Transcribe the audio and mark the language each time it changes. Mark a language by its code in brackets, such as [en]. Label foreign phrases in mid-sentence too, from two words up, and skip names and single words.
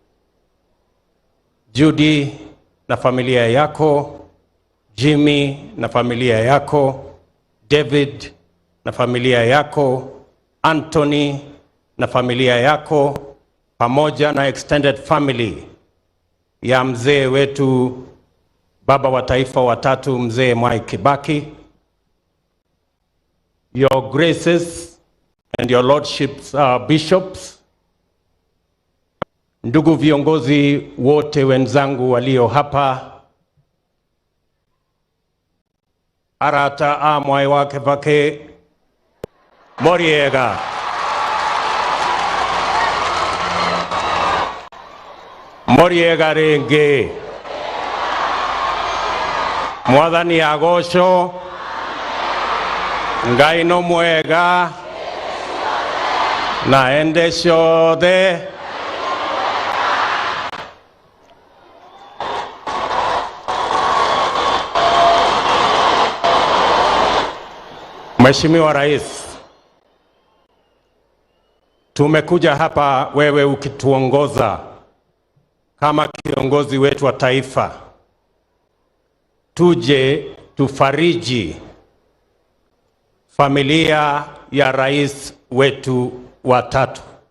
[sw] Judy na familia yako, Jimmy na familia yako, David na familia yako, Anthony na familia yako, pamoja na [en] extended family [sw] ya mzee wetu baba wa taifa wa tatu, mzee MWAI Kibaki. [en] Your graces and your lordships, bishops, [sw] ndugu viongozi wote wenzangu walio hapa, [ki] arata MWAI Kibaki Moriega, Moriega renge, Mwathani agocwo, Ngai no mwega, na ende ciothe. [sw] Mheshimiwa Rais, tumekuja hapa wewe ukituongoza kama kiongozi wetu wa taifa, tuje tufariji familia ya rais wetu wa tatu.